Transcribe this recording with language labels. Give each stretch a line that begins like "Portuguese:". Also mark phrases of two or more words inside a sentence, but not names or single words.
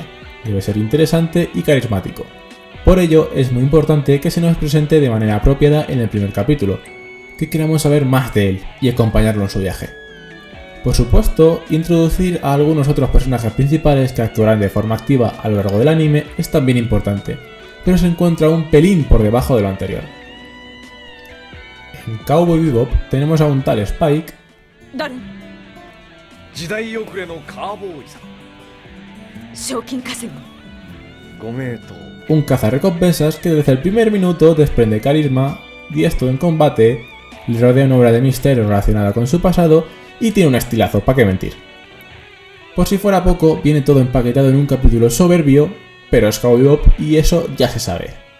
Spanish: Debe ser interesante y carismático. Por ello, es muy importante que se nos presente de manera apropiada en el primer capítulo, que queramos saber más de él y acompañarlo en su viaje. Por supuesto, introducir a algunos otros personajes principales que actuarán de forma activa a lo largo del anime es también importante, pero se encuentra un pelín por debajo de lo anterior. En Cowboy Bebop tenemos a un tal Spike,
Japanese: 誰？時代遅れのカーボーイさん賞金稼ぐ。ご名答
Spanish: un cazarrecompensas que desde el primer minuto desprende carisma, diestro en combate, le rodea una obra de misterio relacionada con su pasado y tiene un estilazo, ¿para qué mentir? Por si fuera poco, viene todo empaquetado en un capítulo soberbio, pero es Cowboy Bebop y eso ya se sabe.